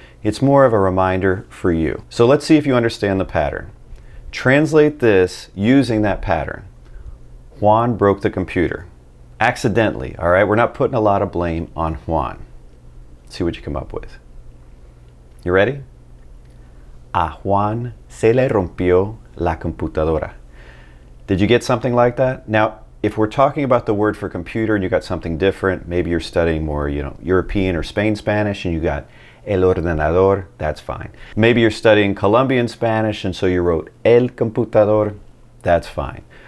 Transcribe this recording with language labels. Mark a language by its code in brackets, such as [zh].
[en] It's more of a reminder for you. So let's see if you understand the pattern. Translate this using that pattern. Juan broke the computer. Accidentally, all right? We're not putting a lot of blame on Juan. Let's see what you come up with. You ready? [es] A Juan se le rompió la computadora. [en] Did you get something like that? Now, if we're talking about the word for computer and you got something different, maybe you're studying more, European or Spain Spanish and you got [es] el ordenador, [en] that's fine. Maybe you're studying Colombian Spanish and so you wrote [es] el computador, [en] that's fine.